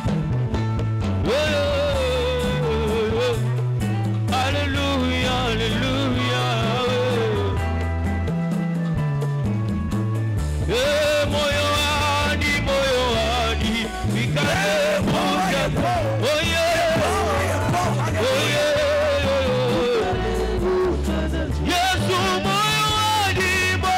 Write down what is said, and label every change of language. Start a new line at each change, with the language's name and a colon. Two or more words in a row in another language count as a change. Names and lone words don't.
Lingala: Alléluia, alléluia. Moyo ani, mikale moke.
English: Oh yeah, oh yeah.
Lingala: Yesu moyo ani.